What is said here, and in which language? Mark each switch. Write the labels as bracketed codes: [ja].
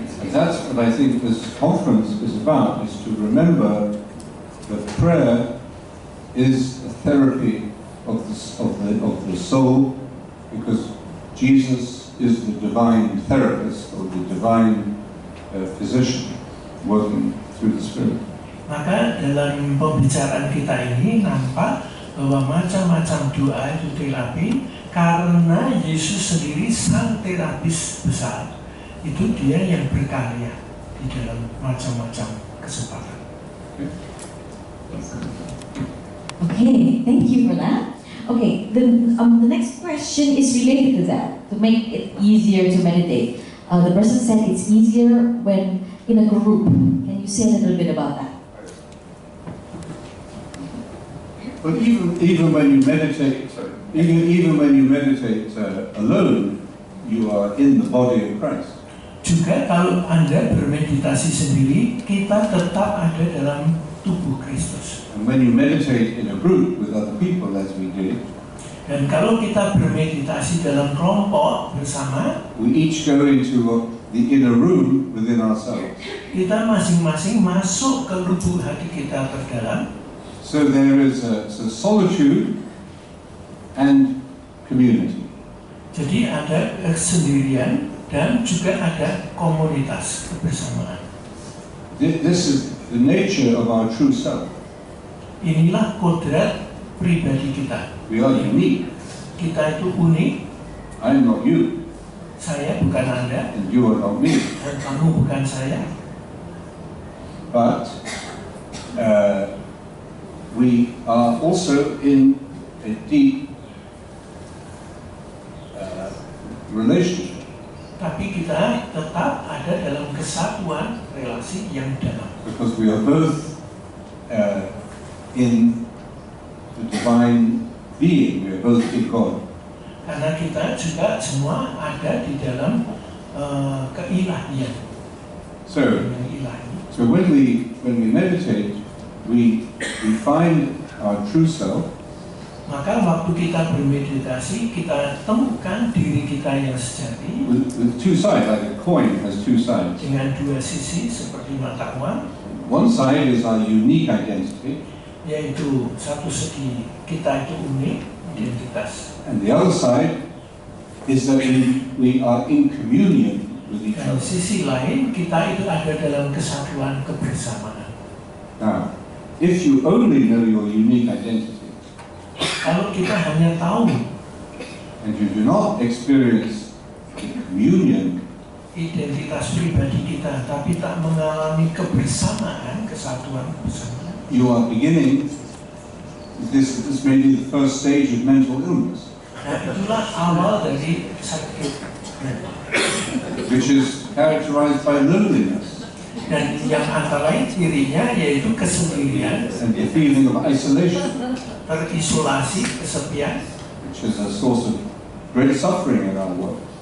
[en] And that's what I think this conference is about, is to remember that prayer is a therapy of the soul, because Jesus is the divine therapist or the divine physician working through the Spirit. [id] Maka dalam pembicaraan kita ini nampak bahwa macam-macam doa itu terapi karena Yesus sendiri sang terapis besar. Itu dia yang berkarya di dalam macam-macam kesempatan. [en] Okay, thank you for that. Okay, the next question is related to that, to make it easier to meditate. The person said it's easier when in a group. Can you say a little bit about that? But even when you meditate, even when you meditate alone, you are in the body of Christ. [id] Juga kalau Anda bermeditasi sendiri, kita tetap ada dalam tubuh Kristus. [en] And when you meditate in a group with other people, as we did, [id] dan kalau kita bermeditasi dalam kelompok bersama, [en] we each go into the inner room within ourselves. [id] Kita masing-masing masuk ke lubuk hati kita terdalam. [en] So there is a solitude and community. [id] Jadi ada kesendirian dan juga ada komunitas kebersamaan. [en] This is the nature of our true self. [id] Inilah kodrat pribadi kita. [en] We are unique. [id] Kita itu unik. [en] I am not you. [id] Saya bukan Anda. [en] And you are not me. [id] Dan kamu bukan saya. [en] But we are also in a deep relationship. [id] Tapi kita tetap ada dalam kesatuan relasi yang dalam. [en] Because we are both in the divine being, we are both in God. [id] Karena kita juga semua ada di dalam keilahian. [en] So when we meditate, we find our true self. [id] Maka waktu kita bermeditasi, kita temukan diri kita yang sejati. [en] With two sides, like a coin has two sides. [id] Dengan dua sisi seperti mata uang. [en] One side is our unique identity. [id] Yaitu satu segi kita itu unik, identitas. [en] And the other side is that we are in communion with each [id] Dan [en] other. [id] sisi lain, kita itu ada dalam kesatuan kebersamaan. [en] Now, if you only know your unique identity, [id] kalau kita hanya tahu [en] and you do not experience the communion, [id] identitas pribadi kita, tapi tak mengalami kebersamaan, kesatuan kebersamaan, [en] you are beginning. This may be the first stage of mental illness. [id] Nah, itulah awal dari sakit, [en] which is characterized by loneliness. [id] Dan yang antara lain cirinya yaitu kesendirian, [en] and the feeling of isolation, [id] terisolasi, kesepian, [en] which is a source of great suffering in our world.